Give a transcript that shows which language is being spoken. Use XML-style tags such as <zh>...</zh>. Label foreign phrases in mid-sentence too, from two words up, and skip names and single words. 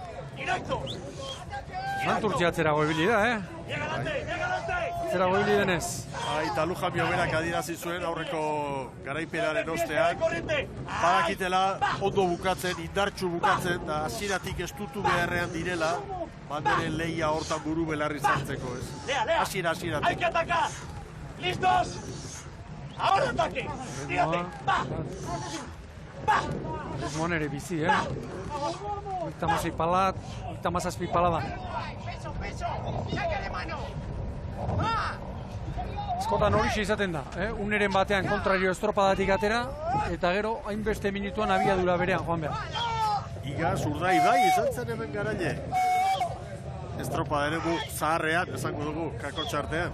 <eu>Santurtzi atzerago ebili da, Atzerago ebili denez. Eta Lujambio berak adirazi zuen aurreko garaipenaren ostean. Badakitela ondo bukatzen, indartsu bukatzen, eta hasieratik estutu beharrean direla, banderen lehia hortan buru belarri zartzeko, ez? Hasieratik.</eu> <es>Hay que atacar! ¿Listos? Ahora ataque! Tírate!</es> <eu>Ritmoan ere bizi, Oitamasei palat, 87 palada.</eu> <es>Peso! ¡Saque de mano!</es> <eu>Askotan hori izaten da, uneren batean kontrario estropadatik atera, eta gero hainbeste minutuan abiadura berean joan behar. Iga Urdai bai izan zen hemen garaile. Estropada ere zaharrean, esango dugu, kakotxartean.</eu>